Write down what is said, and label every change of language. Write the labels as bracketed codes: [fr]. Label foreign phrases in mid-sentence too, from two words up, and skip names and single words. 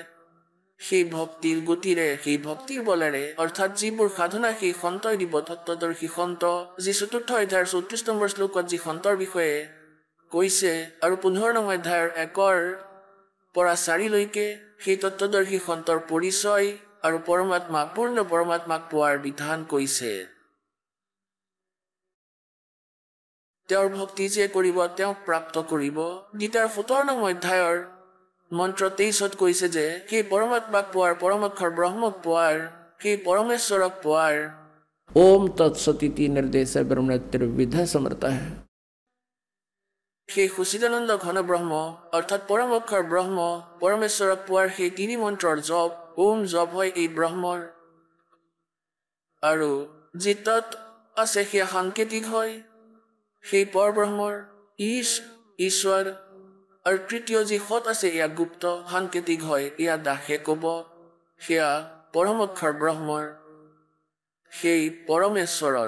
[as] সেই ভক্তিৰ গতিৰে, সেই ভক্তিৰ বলেৰে, অৰ্থাৎ যিবোৰ সাধনা সেই সন্তই দিব, তত্ত্বদৰ্শী সন্ত, যি 4ৰ্থ অধ্যায়ৰ 34 নম্বৰ শ্লোকত যি সন্তৰ বিষয়ে কৈছে, আৰু 15 নং অধ্যায়ৰ 1 পৰা 4লৈকে সেই তত্ত্বদৰ্শী সন্তৰ পৰিচয় আৰু পৰমাত্মা, পূৰ্ণ পৰমাত্মাক পোৱাৰ বিধান কৈছে। তেওঁৰ ভক্তি যে কৰিব তেওঁক প্ৰাপ্ত কৰিব। গীতাৰ 17 নং অধ্যায়ৰ মন্ত্ৰ 23ত কৈছে যে সেই পৰমাত্মাক পোৱাৰ, পৰমক্ষৰ ব্ৰহ্মক পোৱাৰ, সেই পৰমেশ্বৰক পোৱাৰ [sa] ओम तत्सती निर्देश ब्रह्मणत्र विध समर्थ है। [as] সেই সচিদানন্দ ঘন ব্ৰহ্ম অৰ্থাৎ পৰমক্ষৰ ব্ৰহ্ম পৰমেশ্বৰক পোৱাৰ সেই 3 মন্ত্ৰৰ জপ, ওম জপ হয় এই ব্ৰহ্মৰ, আৰু যি তৎ আছে সেয়া সাংকেতিক হয় সেই পৰব্ৰহ্মৰ, ঈশ্বৰ, আৰু 3য় যি সৎ আছে এয়া গুপ্ত সাংকেতিক হয়, এয়া দাসে ক'ব, সেয়া পৰমক্ষৰ ব্ৰহ্মৰ, সেই পৰমেশ্বৰৰ।